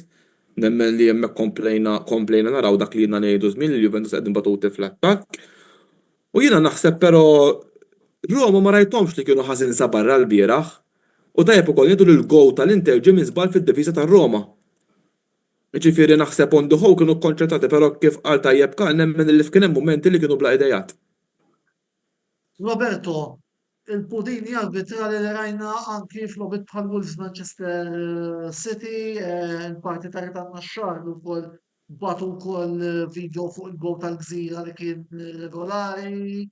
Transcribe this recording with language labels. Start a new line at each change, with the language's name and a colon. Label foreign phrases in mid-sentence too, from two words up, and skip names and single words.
Maltese: Nemmen li hemmhekk komplejna naraw dak li jiena ngħidu żmien li Juventus qegħdin batuti fl-attakk. U jiena naħseb però Roma ma rajthomx li kienu ħażin sa barra l-bieraħ u tajjeb ukoll ngħidu li l-gowl tal-Inter ġie minn żball fid-difiża tar-Roma. Ġifieri naħseb
English: on the whole
Maltese: kienu kkonċentrati però kif qal tajjeb kan nemmen li kien hemm mumenti li kienu bla idejat. Roberto, il-pudini arbitrali li rajna anki fl-logħbiet bħal Wolves Manchester City, il-parti ta' ritanna x-xahar ukoll batu wkoll video fuq il-gowl tal-Gżira li kien regolari.